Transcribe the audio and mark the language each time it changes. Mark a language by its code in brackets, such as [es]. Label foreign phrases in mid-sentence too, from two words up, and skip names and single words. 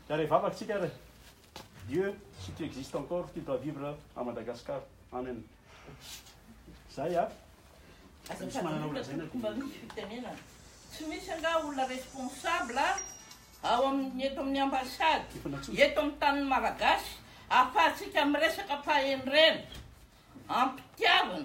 [mg] vavatsika re. [fr] Dieu, si tu existes encore, tu dois vivre à Madagascar. [mg] Amen. Zay a. Fomba misy fitenenana. Tsy misy anga olona responsable ao amin'ny eto amin'ny ambasady, eto amin'ny tany malagasy, ahafahantsika miresaka fahendrena, ampitiavana.